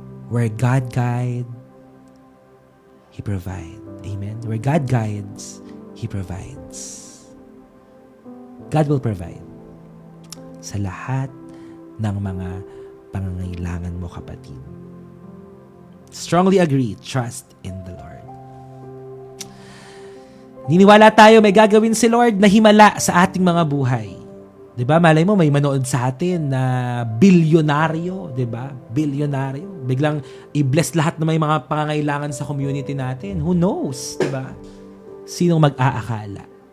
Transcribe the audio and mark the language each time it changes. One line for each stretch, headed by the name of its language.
English: Where God guides, He provides. Amen? Where God guides, He provides. God will provide
Filipino: sa lahat ng mga pangangailangan mo, kapatid.
English: Strongly agree, trust in the Lord.
Filipino: Niniwala tayo may gagawin si Lord na himala sa ating mga buhay. 'Di ba? Malay mo may manood sa atin na bilyonaryo, 'di ba? Bilyonaryo. Biglang i-bless lahat ng may mga pangangailangan sa community natin. Who knows, 'di ba? Sinong mag-aakala?